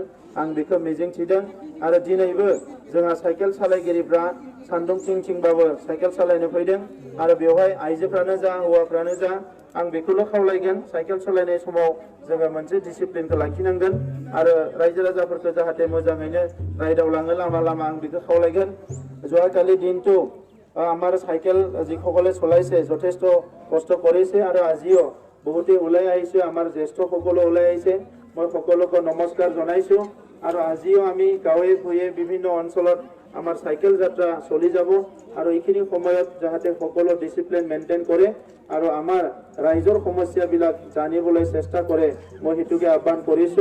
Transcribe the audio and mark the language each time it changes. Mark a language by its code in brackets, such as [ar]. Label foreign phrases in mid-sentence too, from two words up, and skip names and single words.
[brx] आं बेखौ मिजिंथिदों आरो दिनैबो जोंहा साइकेल सालायगिरिफ्रा सान्दुं थिं थिंबाबो साइकेल सालायनो फैदों आरो बेवहाय आइजोफ्रानो जा हौवाफ्रानो जा आं बेखौल' खावलायगोन साइकेल सालायनाय समाव जोङो मोनसे डिसिप्लिनखौ लाखिनांगोन आरो रायजो राजाफोरखौ जाहाथे मोजाङैनो रायदावलाङो लामा लामा आं बेखौ खावलायगोन। [as] যোৱাকালি দিনটো আমাৰ চাইকেল যিসকলে চলাইছে যথেষ্ট কষ্ট কৰিছে আৰু আজিও বহুতে ওলাই আহিছে, আমাৰ জ্যেষ্ঠসকলে ওলাই আহিছে। মই সকলোকে নমস্কাৰ জনাইছোঁ আৰু আজিও আমি গাঁৱে ভূঞে বিভিন্ন অঞ্চলত আমাৰ চাইকেল যাত্ৰা চলি যাব আৰু এইখিনি সময়ত যাহাতে সকলো ডিসিপ্লিন মেইনটেইন কৰে আৰু আমাৰ ৰাইজৰ সমস্যাবিলাক জানিবলৈ চেষ্টা কৰে মই হেতুকে আহ্বান কৰিছোঁ।